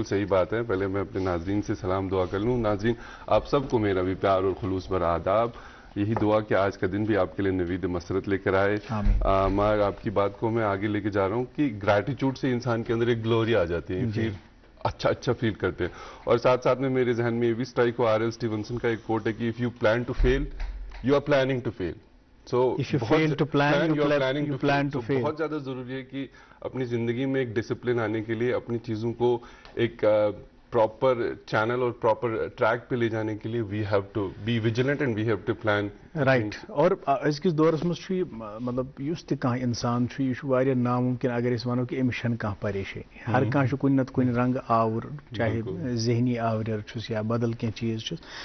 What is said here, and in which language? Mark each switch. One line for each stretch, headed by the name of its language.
Urdu: بالکل صحیح بات ہے۔ پہلے میں اپنے ناظرین سے سلام دعا کر لوں۔ ناظرین، آپ سب کو میرا بھی پیار اور خلوص بھرا آداب۔ یہی دعا کہ آج کا دن بھی آپ کے لیے نوید مسرت لے کر آئے۔ میں آپ کی بات کو میں آگے لے کے جا رہا ہوں کہ گریٹیٹیوڈ سے انسان کے اندر ایک گلوری آ جاتی ہے، پھر اچھا فیل کرتے ہیں۔ اور ساتھ ساتھ میں میرے ذہن میں یہ بھی اسٹرائک ہوا RL اسٹیونسن کا ایک کوٹ ہے کہ
English: if you plan to fail, you are planning to fail. So if you fail to plan, you plan to fail.
Urdu: بہت زیادہ ضروری ہے کہ اپنی زندگی میں ایک ڈسپلن آنے کے لیے اپنی چیزوں کو ایک پراپر چینل اور پراپر ٹریک پہ لے جانے کے لیے
English: we have to be vigilant and we have to plan.
Kashmiri: Right, اور أزکِس دورس منٛز مطلب یُس تہِ کانٛہہ اِنسان چھُ یہِ چھُ واریاہ ناممکن اگر أسۍ وَنو کہِ أمِس چھَنہٕ کانٛہہ پریشٲنی۔ ہر کانٛہہ چھُ کُنہِ نتہٕ کُنہِ رنٛگہٕ آوُر، چاہے ذہنی آوریر چھُس یا بدل کینٛہہ چیٖز چھُس۔